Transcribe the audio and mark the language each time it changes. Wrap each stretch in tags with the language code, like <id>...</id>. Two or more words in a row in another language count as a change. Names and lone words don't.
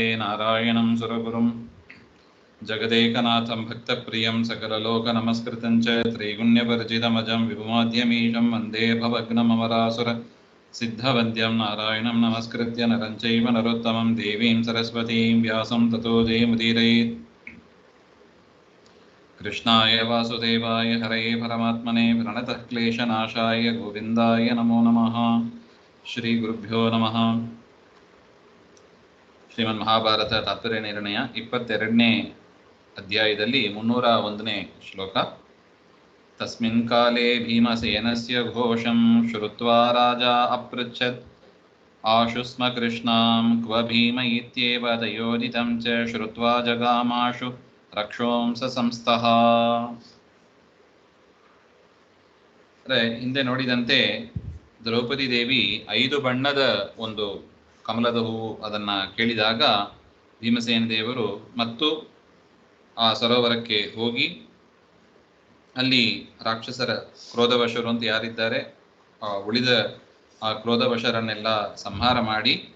<sa>नारायणं सुरगुरुं जगदेकनाथं भक्तप्रियं सकललोकनमस्कृतं च त्रैगुण्यवर्जितमजं विभुमाद्यमीशं वन्दे भवग्नममरासुर सिद्धवन्द्यं नारायणं नमस्कृत्य नरं चैव नरोत्तमं देवीं सरस्वतीं व्यासं ततो जयमुदीरयेत्। कृष्णाय वासुदेवाय हरये परमात्मने प्रणतः क्लेशनाशाय गोविन्दाय नमो नमः। श्रीगुरुभ्यो नमः।</sa> <kn>ಶ್ರೀಮನ್ಮಹಾಭಾರತ ತಾತ್ಪರ್ಯ ನಿರ್ಣಯ 22ನೇ ಅಧ್ಯಾಯದಲ್ಲಿ 301ನೇ ಶ್ಲೋಕ.</kn> <sa>ತಸ್ಮಿನ್ ಕಾಲೇ ಭೀಮಸೇನಸ್ಯ ಘೋಷಂ ಶ್ರುತ್ವಾ ರಾಜಾ ಅಪೃಚ್ಛತ್ ಆಶು ಸ್ಮ ಕೃಷ್ಣಾಂ ಕ್ವ ಭೀಮ ಇತ್ಯೇವ ತಯೋಜಿತಂ ಚ ಶ್ರುತ್ವಾ ಜಗಾಮಾಶು ರಕ್ಷೋಂಸ ಸಂಸ್ಥಃ.</sa> <kn>ಅಂದರೆ ಹಿಂದೆ ನೋಡಿದಂತೆ ದ್ರೌಪದಿ ದೇವಿ 5 ಬಣ್ಣದ ಒಂದು ಕಮಲದ ಹೂವು ಅದನ್ನು ಕೇಳಿದಾಗ ಭೀಮಸೇನ ದೇವರು ಮತ್ತು ಆ ಸರೋವರಕ್ಕೆ ಹೋಗಿ ಅಲ್ಲಿ ರಾಕ್ಷಸರ ಕ್ರೋಧವಶರು ಅಂತ ಯಾರಿದ್ದಾರೆ ಉಳಿದ ಆ ಕ್ರೋಧವಶರನ್ನೆಲ್ಲ ಸಂಹಾರ ಮಾಡಿ,</kn>